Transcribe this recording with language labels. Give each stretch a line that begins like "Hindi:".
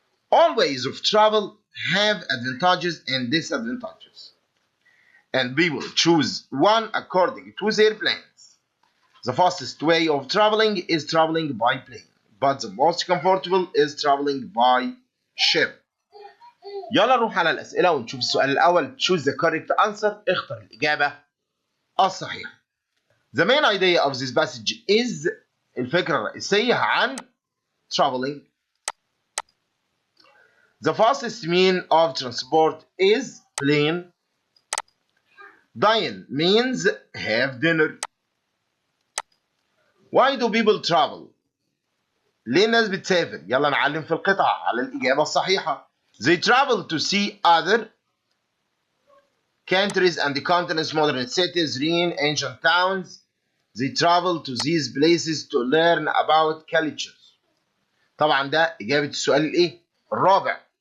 English: All ways of travel have advantages and disadvantages, and people choose one according to their plans. The fastest way of traveling is traveling by plane, but the most comfortable is traveling by ship.
Arabic: يلا نروح على الأسئلة ونشوف السؤال الأول.
English: Choose the correct answer.
Arabic: اختر الإجابة الصحيحة.
English: The main idea of this passage is
Arabic: الفكرة الرئيسية عن
English: traveling. The fastest mean of transport is plane. Dine means have dinner. Why do people travel?
Arabic: ليه الناس بتسافر؟ يلا نعلم في القطعة على الإجابة الصحيحة.
English: They travel to see other countries and continents, modern cities, ruins, ancient towns. They travel to these places to learn about cultures.
Arabic: طبعا ده إجابة السؤال الإيه؟ الرابع.